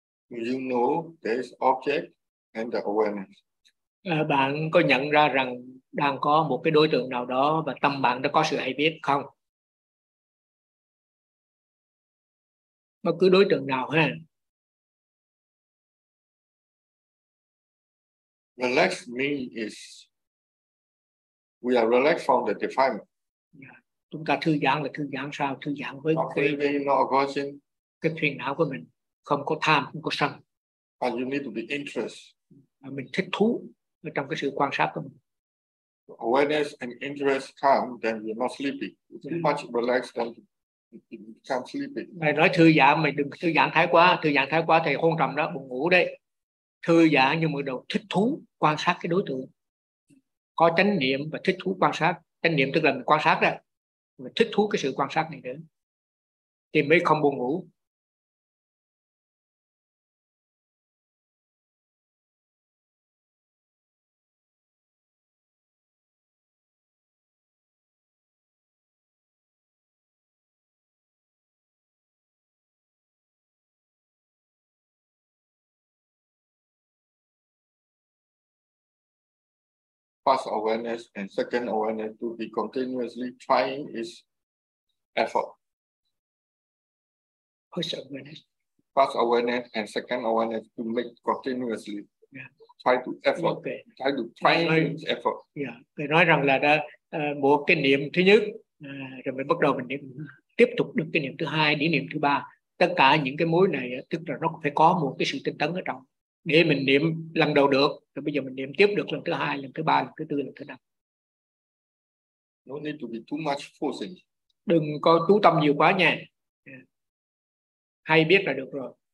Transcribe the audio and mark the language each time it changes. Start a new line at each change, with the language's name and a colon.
English: You know there's object and the awareness.
Vietnamese: Bạn có nhận ra rằng đang có một cái đối tượng nào đó và tâm bạn đã có sự hay biết không? Bất cứ đối tượng nào ha.
English: Relax me is we are relaxed from the defilement.
Vietnamese: Chúng ta thư giãn là thư giãn sao? Thư giãn với cái phiền não của mình. Không có tham, không có sân.
English: And you need to be interest.
Vietnamese: Mình thích thú trong cái sự quan sát của mình.
English: Awareness and interest come, then you're not sleepy. It's too much relaxed, then you become sleepy.
Vietnamese: Mày nói thư giãn, mày đừng thư giãn thái quá. Thư giãn thái quá thì hôn trầm đó, buồn ngủ đấy. Thư giãn nhưng mà đầu thích thú, quan sát cái đối tượng. có chánh niệm và thích thú quan sát. Chánh niệm tức là mình quan sát đó, mình thích thú cái sự quan sát này nữa thì mới không buồn ngủ.
English: First awareness and second awareness to be continuously trying is effort. First awareness. First awareness and second awareness to make continuously try to effort. Okay. Try to try is effort. Yeah.
Vietnamese: Phải nói rằng là đã một cái niệm thứ nhất rồi mới bắt đầu mình niệm, tiếp tục được cái niệm thứ hai, đến niệm thứ ba. Tất cả những cái mối này tức là nó phải có một cái sự tinh tấn ở trong. Để mình niệm lần đầu được, rồi bây giờ mình niệm tiếp được lần thứ hai, lần thứ ba, lần thứ tư, lần thứ năm.
English: No need to be too much forcing.
Vietnamese: Đừng có chú tâm nhiều quá nha. Hay biết là được rồi.